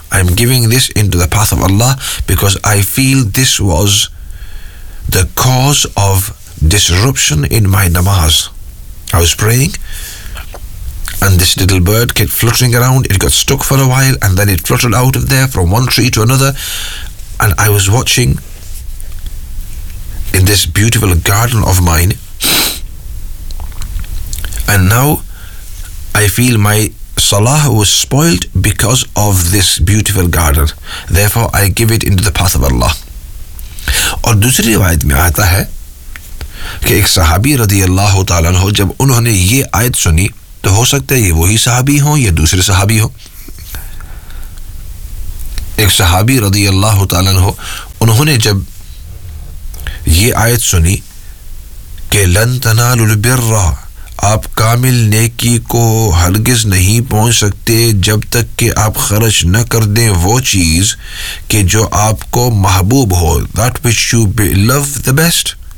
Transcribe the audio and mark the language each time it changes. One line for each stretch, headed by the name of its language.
English: I'm giving this in to the path of اللہ because I feel this was the cause of disruption in my نماز. I was praying and this little bird keep fluttering around, it got stuck for a while and then it flutter out of there from one tree to another. And I was watching in this beautiful garden of mine and now I feel my salah was spoiled because of this beautiful garden, therefore I give it into the path of Allah.
Urdu: اور دوسری روایت میں آتا ہے کہ ایک صحابی رضی اللہ تعالیٰ عنہ جب انہوں نے یہ آیت سنی تو ہو سکتا ہے یہ وہی صحابی ہوں یا دوسرے صحابی ہوں. ایک صحابی رضی اللہ تعالیٰ عنہ انہوں نے جب یہ آیت سنی کہ لن تنال البر, آپ کامل نیکی کو ہرگز نہیں پہنچ سکتے جب تک کہ آپ خرچ نہ کر دیں وہ چیز کہ جو آپ کو محبوب ہو,
English: that which you love the best,